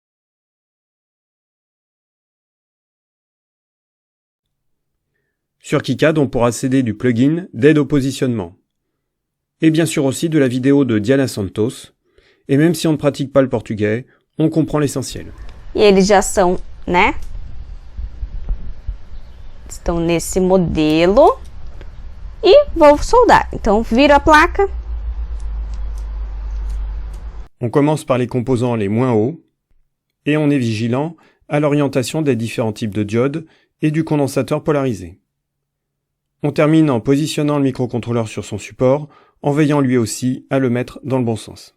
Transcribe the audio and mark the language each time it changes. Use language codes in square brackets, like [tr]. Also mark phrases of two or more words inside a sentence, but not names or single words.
[fr] Sur KiCad, on pourra céder du plugin d'aide au positionnement. Et bien sûr aussi de la vidéo de Diana Santos. Et même si on ne pratique pas le portugais, on comprend l'essentiel. [pt] E eles já são, né? Estão nesse modelo. E vou soldar. Então, viro a placa. [fr] On commence par les composants les moins hauts, et on est vigilant à l'orientation des différents types de diodes et du condensateur polarisé. On termine en positionnant le microcontrôleur sur son support, en veillant lui aussi à le mettre dans le bon sens.